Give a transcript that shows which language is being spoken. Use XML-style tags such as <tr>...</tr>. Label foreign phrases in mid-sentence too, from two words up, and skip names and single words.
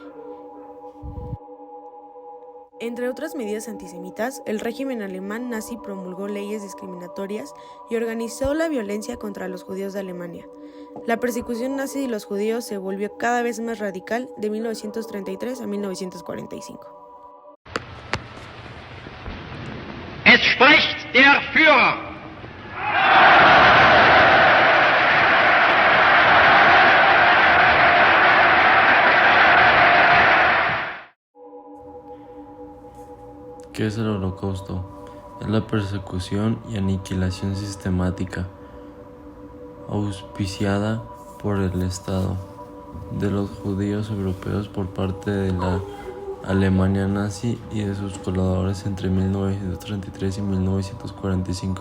<es>Entre otras medidas antisemitas, el régimen alemán nazi promulgó leyes discriminatorias y organizó la violencia contra los judíos de Alemania. La persecución nazi de los judíos se volvió cada vez más radical de 1933 a 1945.</es> <de>Es spricht der Führer.</de> <es>¿Qué es el Holocausto? Es la persecución y aniquilación sistemática, auspiciada por el Estado, de los judíos europeos por parte de la Alemania nazi y de sus colaboradores entre 1933 y 1945.</es>